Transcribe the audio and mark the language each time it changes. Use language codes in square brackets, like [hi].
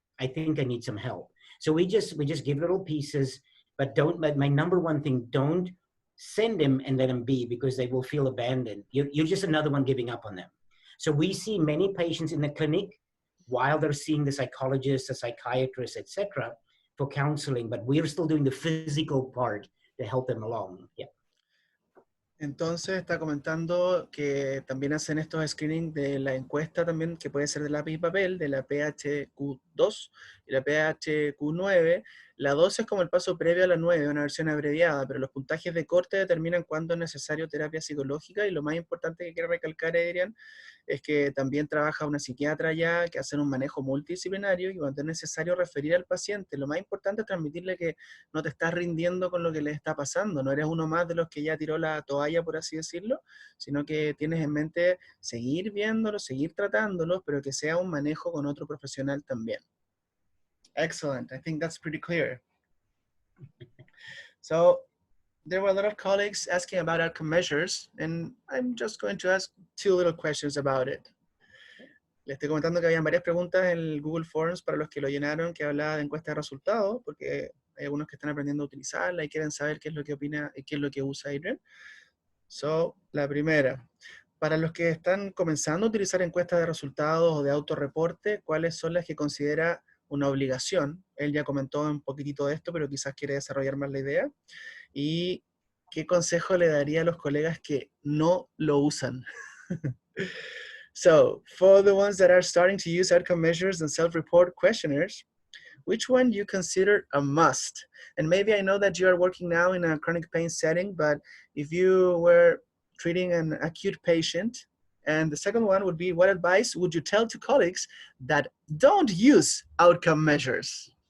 [en] I think I need some help. So we just give little pieces, but my number one thing, don't send them and let them be, because they will feel abandoned. You're just another one giving up on them. So we see many patients in the clinic while they're seeing the psychologist, the psychiatrist, etc., for counseling, but we're still doing the physical part to help them along. Yeah. [es] Entonces está comentando que también hacen estos screening de la encuesta también, que puede ser de lápiz y papel, de la PHQ2 y la PHQ9. La 2 es como el paso previo a la 9, una versión abreviada, pero los puntajes de corte determinan cuándo es necesario terapia psicológica, y lo más importante que quiero recalcar, Adrián, es que también trabaja una psiquiatra ya, que hace un manejo multidisciplinario, y cuando es necesario referir al paciente, lo más importante es transmitirle que no te estás rindiendo con lo que le está pasando, no eres uno más de los que ya tiró la toalla, por así decirlo, sino que tienes en mente seguir viéndolo, seguir tratándolo, pero que sea un manejo con otro profesional también. [en] Excellent, I think that's pretty clear. So there were a lot of colleagues asking about outcome measures, and I'm just going to ask 2 little questions about it. [es] Le estoy comentando que habían varias preguntas en el Google Forms para los que lo llenaron, que hablaba de encuesta de resultados, porque hay algunos que están aprendiendo a utilizarla y quieren saber qué es lo que opina y qué es lo que usa Adriaan. So, la primera, para los que están comenzando a utilizar encuestas de resultados o de autorreporte, ¿cuáles son las que considera una obligación? Él ya comentó un poquitito de esto, pero quizás quiere desarrollar más la idea. ¿Y qué consejo le daría a los colegas que no lo usan? [en] So, for the ones that are starting to use outcome measures and self-report questionnaires, which one do you consider a must? And maybe I know that you are working now in a chronic pain setting, but if you were treating an acute patient, and the second one would be, what advice would you tell to colleagues that don't use outcome measures?